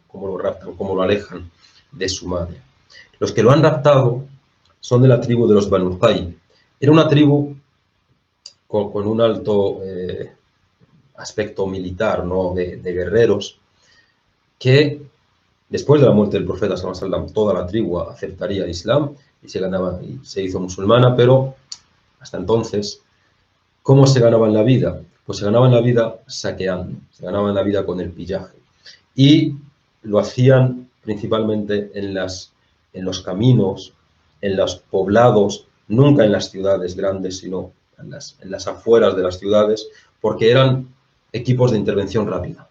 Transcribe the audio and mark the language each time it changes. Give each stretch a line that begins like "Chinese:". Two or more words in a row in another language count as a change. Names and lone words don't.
Spanish: Cómo lo raptan, cómo lo alejan de su madre. Los que lo han raptado son de la tribu de los Banu Taym. Era una tribu con un alto aspecto militar, ¿no? de guerreros, que después de la muerte del profeta
Arabic: صلى الله عليه وسلم,
Spanish: toda la tribu aceptaría el Islam y se hizo musulmana, pero hasta entonces, ¿cómo se ganaban la vida? Pues se ganaban la vida saqueando, se ganaban la vida con el pillaje. Y lo hacían principalmente en los caminos, en los poblados, nunca en las ciudades grandes, sino en las afueras de las ciudades, porque eran equipos de intervención rápida.